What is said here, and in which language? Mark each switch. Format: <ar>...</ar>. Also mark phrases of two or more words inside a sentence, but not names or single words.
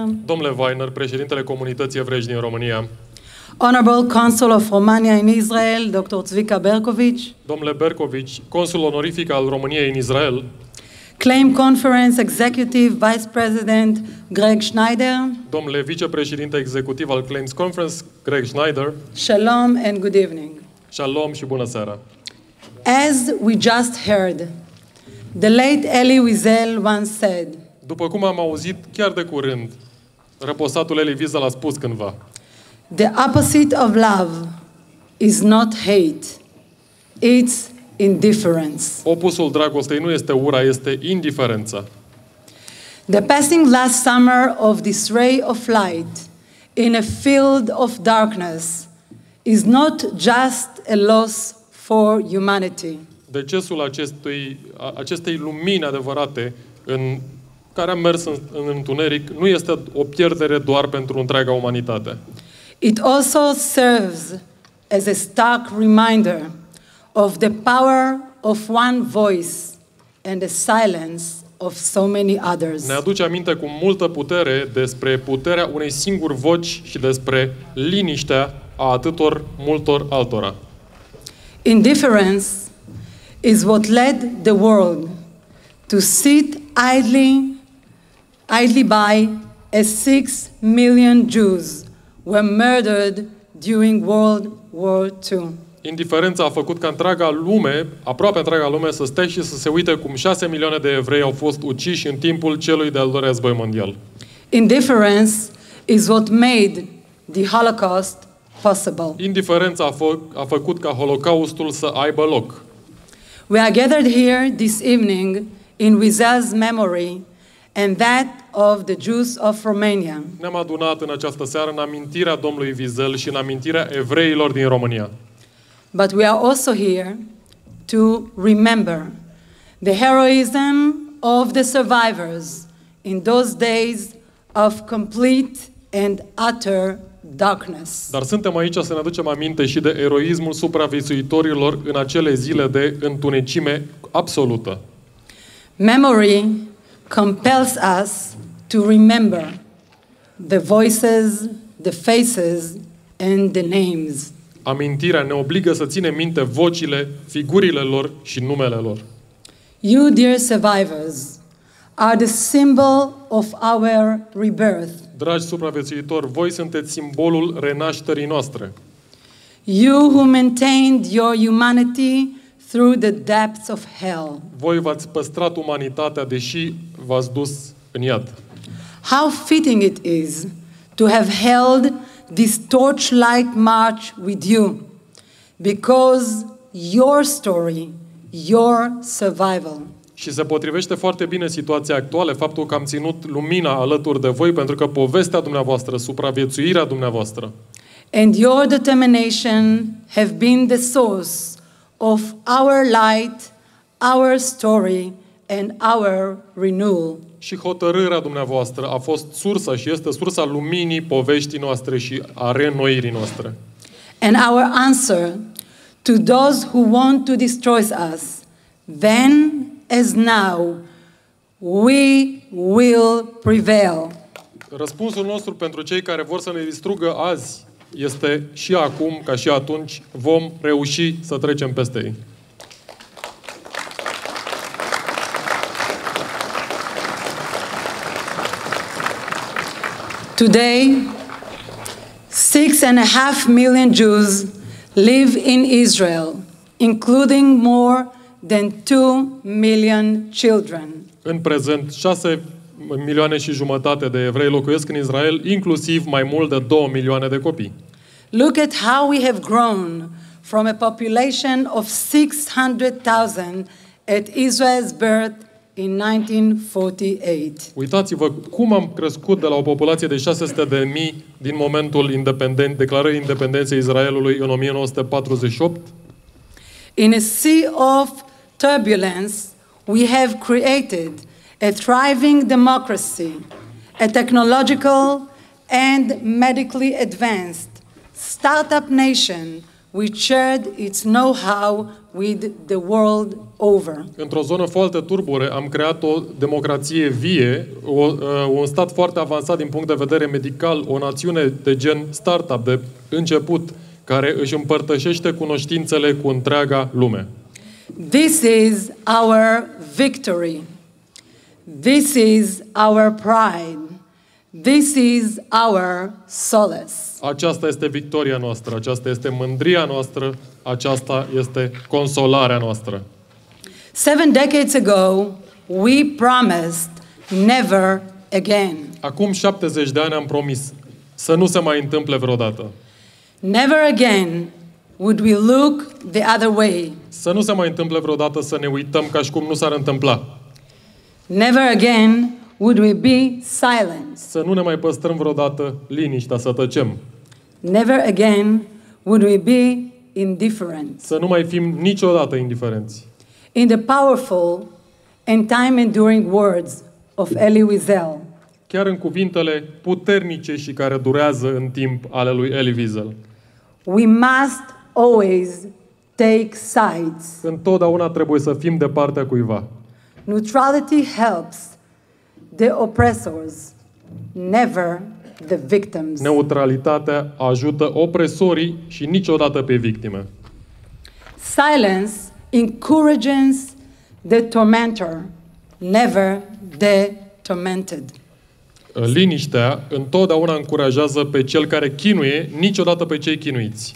<ro>Domnule Weiner, președintele comunității evreiești din România.</ro> <en>Honorable Consul of Romania in Israel, Dr. Zvika Berkovic.</en> <ro>Domnule Berkovic, consul onorific al României în Israel.</ro> <en>Claim Conference Executive Vice President Greg Schneider.</en> <ro>Domnule vicepreședinte executiv al Claims Conference, Greg Schneider.</ro> <en>Shalom and good evening.</en> <ro>Shalom și bună seara.</ro> <en>As we just heard, the late Elie Wiesel once said.</en> <ro>După cum am auzit chiar de curând, răposatul Elie Wiesel a spus cândva.</ro> <en>The opposite of love is not hate. It's indifference.</en> <ro>Opusul dragostei nu este ura, este indiferența.</ro> <en>The passing last summer of this ray of light in a field of darkness is not just a loss for humanity.</en> <ro>Decesul acestei lumini adevărate în care a mers în întuneric nu este o pierdere doar pentru întreaga umanitate.</ro> <en>It also serves as a stark reminder of the power of one voice and the silence of so many others.</en> <ro>Ne aduce aminte cu multă putere despre puterea unei singuri voci și despre liniștea a atâtor multor altora.</ro> <en>Indifference is what led the world to sit idly by as 6 million Jews were murdered during World War II.</en> <ro>Indiferența a făcut ca întreaga lume, aproape întreaga lume, să stea și să se uite cum 6 milioane de evrei au fost uciși în timpul celui de-al doilea război mondial.</ro> <en>Indifference is what made the Holocaust possible.</en> <ro>Indiferența a făcut ca Holocaustul să aibă loc.</ro> <en>We are gathered here this evening in Wiesel's memory and that of the Jews of Romania.</en> <ro>Ne-am adunat în această seară în amintirea domnului Wiesel și în amintirea evreilor din România.</ro> <en>But we are also here to remember the heroism of the survivors in those days of complete and utter darkness.</en> <ro>Dar suntem aici să ne aducem aminte și de eroismul supraviețuitorilor în acele zile de întunecime absolută.</ro> <en>Memory compels us to remember the voices, the faces and the names.</en> <ro>Amintirea ne obligă să ținem minte vocile, figurile lor și numele lor.</ro> <en>You, dear survivors, are the symbol of our rebirth.</en> <ro>Dragi supraviețuitori, voi sunteți simbolul renașterii noastre.</ro> <en>You who maintained your humanity through the depths of hell.</en> <ro>Voi v-ați păstrat umanitatea, deși v-ați dus în iad.</ro> <en>How fitting it is to have held this torchlight march with you, because your story, your survival.</en> <ro>Și se potrivește foarte bine situația actuală, faptul că am ținut lumina alături de voi, pentru că povestea dumneavoastră, supraviețuirea dumneavoastră</ro> <en>And your determination have been the source of our light, our story, and our renewal.</en> <ro>și hotărârea dumneavoastră a fost sursa și este sursa luminii poveștii noastre și a reînnoirii noastre.</ro> <en>And our answer to those who want to destroy us, then as now, we will prevail.</en> <ro>Răspunsul nostru pentru cei care vor să ne distrugă azi este și acum, ca și atunci, vom reuși să trecem peste ei.</ro> <en>Today, 6.5 million Jews live in Israel, including more than 2 million children.</en> <ro>În prezent, 6 milioane și jumătate de evrei locuiesc în Israel, inclusiv mai mult de 2 milioane de copii.</ro> <en>Look at how we have grown from a population of 600,000 at Israel's birth in 1948.</en> <ro>Uitați-vă cum am crescut de la o populație de 600.000 din momentul declarării independenței Israelului în 1948.</ro> <en>In a sea of turbulence, we have created a thriving democracy, a technological and medically advanced startup nation which shared its know-how with the world over.</en> <ro>Într-o zonă foarte turbure am creat o democrație vie, un stat foarte avansat din punct de vedere medical, o națiune de gen startup de început, care își împărtășește cunoștințele cu întreaga lume.</ro> <en>This is our victory. This is our pride. This is our solace.</en> <ro>Aceasta este victoria noastră, aceasta este mândria noastră, aceasta este consolarea noastră.</ro> <en>7 decades ago, we promised never again.</en> <ro>Acum 70 de ani am promis să nu se mai întâmple vreodată.</ro> <en>Never again would we look the other way.</en> <ro>Să nu se mai întâmple vreodată să ne uităm ca și cum nu s-ar întâmpla.</ro> <en>Never again would we be silent.</en> <ro>Să nu ne mai păstrăm vreodată liniștea, să tăcem.</ro> <en>Never again would we be indifferent.</en> <ro>Să nu mai fim niciodată indiferenți.</ro> <en>In the powerful and time-enduring words of Elie Wiesel,</en> <ro>Chiar în cuvintele puternice și care durează în timp ale lui Elie Wiesel.</ro> <en>we must always take sides.</en> <ro>Întotdeauna trebuie să fim de partea cuiva.</ro> <en>Neutrality helps the oppressors, never the victims.</en> <ro>Neutralitatea ajută opresorii și niciodată pe victime.</ro> <en>Silence encourages the tormentor, never the tormented.</en> <ro>Liniștea întotdeauna încurajează pe cel care chinuie, niciodată pe cei chinuiți.</ro>